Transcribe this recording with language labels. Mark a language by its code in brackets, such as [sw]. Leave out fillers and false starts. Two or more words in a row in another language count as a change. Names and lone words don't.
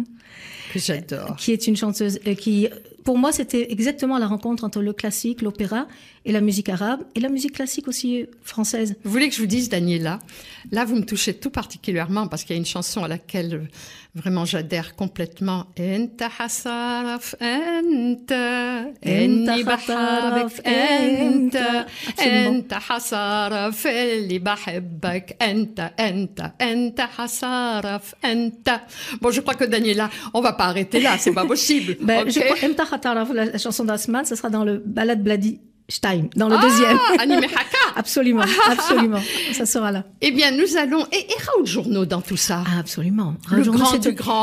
[fr] Que j'adore. Qui est une chanteuse qui, pour moi, c'était exactement la rencontre entre le classique, l'opéra et la musique arabe, et la musique classique aussi française. Vous voulez que je vous dise, Daniela, là, vous me touchez tout particulièrement parce qu'il y a une chanson à laquelle vraiment j'adhère complètement. [ar] إنت حسرف إنت، إني بعرف إنت، إنت حسرف اللي بحبك إنت، إنت حسرف إنت. [fr] Bon, je crois que Daniela, on va pas arrêter là, c'est pas possible. Okay. Je crois Enta Hataraf, la chanson d'Asman, ça sera dans le Balad Bladi Stein, dans le deuxième. Animé Haka. Absolument, absolument. Ça sera là. Eh bien, nous allons... Et Raoul Journo dans tout ça. Ah, absolument. Le grand du grand.